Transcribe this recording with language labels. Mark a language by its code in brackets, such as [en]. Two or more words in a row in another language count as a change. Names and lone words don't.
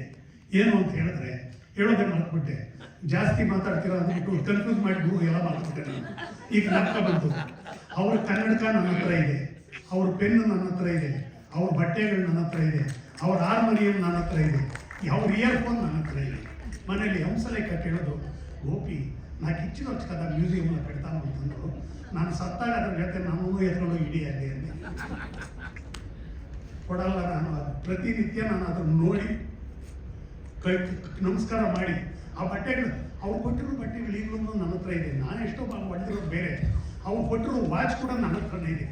[kn] ಏನು ಅಂತ ಹೇಳಿದ್ರೆ, ಹೇಳೋದೇ ಮಾಡ್ಬಿಟ್ಟೆ, ಜಾಸ್ತಿ ಮಾತಾಡ್ತೀರ ಅಂದ್ಬಿಟ್ಟು ಕನ್ಫ್ಯೂಸ್ ಮಾಡಿ ಎಲ್ಲ ಮಾಡ್ಬಿಟ್ಟೆ ನಾನು. ಈಗ ನಕ್ಕ ಬಂತು. ಅವ್ರ ಕನ್ನಡಕ ನನ್ನ ಹತ್ರ ಇದೆ, ಅವ್ರ ಪೆನ್ನು ನನ್ನ ಹತ್ರ ಇದೆ, ಅವ್ರ ಬಟ್ಟೆಗಳು ನನ್ನ ಹತ್ರ ಇದೆ, ಅವ್ರ ಹಾರ್ಮೋನಿಯಂ ನನ್ನ ಹತ್ರ ಇದೆ, ಅವ್ರ ಇಯರ್ಫೋನ್ ನನ್ನ ಹತ್ರ ಇದೆ. ಮನೇಲಿ ಹಂಸಲೇಖ ಕೇಳೋದು, [te] ಗೋಪಿ నాకు ఇచ్చిన వచ్చు కదా మ్యూజియంలో పెడతాను అంటున్నారు, [kn] ನಾನು ಸತ್ತಾಗ ಅದ್ರ ಜೊತೆ ನಾನು ಎತ್ಕೊಂಡು ಹಿಡಿಯಲ್ಲಿ ಅಂದೆ. ಕೊಡಲ್ಲ ನಾನು. ಅದು ಪ್ರತಿನಿತ್ಯ ನಾನು ಅದನ್ನು ನೋಡಿ ನಮಸ್ಕಾರ ಮಾಡಿ ಆ ಬಟ್ಟೆಗಳು ಅವ್ರು ಕೊಟ್ಟಿರೋ ಬಟ್ಟೆಗಳು ಈಗಲೂ ನನ್ನ ಹತ್ರ ಇದೆ. ನಾನು ಎಷ್ಟೋ ಹೊಡೆದಿರೋದು ಬೇರೆ, ಅವ್ರು ಕೊಟ್ಟಿರೋ ವಾಚ್ ಕೂಡ ನನ್ನ ಹತ್ರನೇ ಇದೆ.